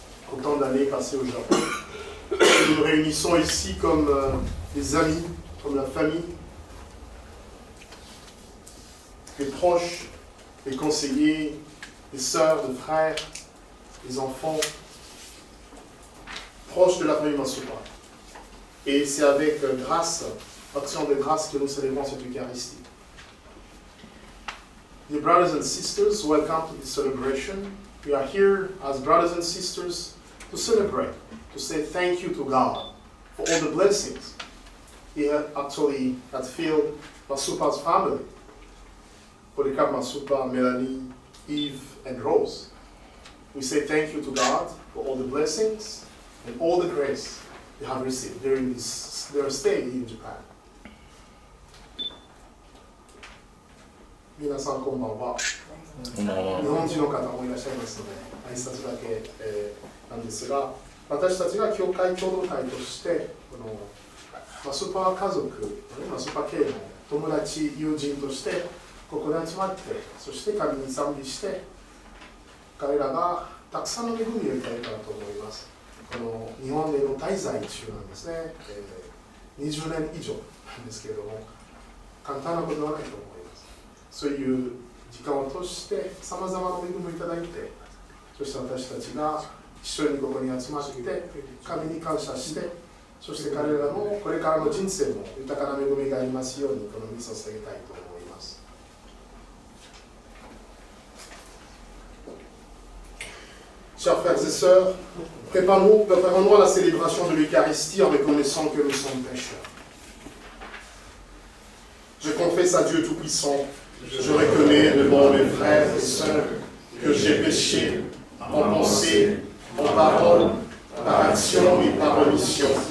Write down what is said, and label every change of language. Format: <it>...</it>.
<fr>Content d'aller passer au Japon. Nous nous réunissons ici comme des amis, comme la famille, des proches, des conseillers, des sœurs, des frères, des enfants, proches de la famille Masupa. Et c'est avec grâce, action de grâce, que nous célébrons cette Eucharistie.</fr> <en>Dear brothers and sisters, welcome to this celebration. We are here as brothers and sisters to celebrate, to say thank you to God for all the blessings He had filled Masupa's family. Polycarp Masupa, Melanie, Eve, and Rose. We say thank you to God for all the blessings and all the grace they have received during their stay in Japan.</en> <ja>皆さんこんばんは。日本人の方もいらっしゃいますので、挨拶だけ、なんですが、私たちが教会共同体として、マスパ家族、マスパ系の友達、友人として、ここで集まって、そして神に賛美して、彼らがたくさんの恵みをいただいたらと思います。この日本での滞在中なんですね、20年以上なんですけれども、簡単なことではないと思います。そういう時間を通してさまざまな恵みをいただいて、そして私たちが一緒にここに集まって神に感謝して、そして彼らのこれからの人生も豊かな恵みがありますようにこの御召を捧げたいと思います。</ja> <fr>Chers frères et sœurs, préparons-nous à la célébration de l'Eucharistie en reconnaissant que nous sommes pécheurs. Je confesse à Dieu Tout-Puissant, je reconnais devant mes frères et sœurs que j'ai péché en pensée, en parole, par action et par omission.</fr>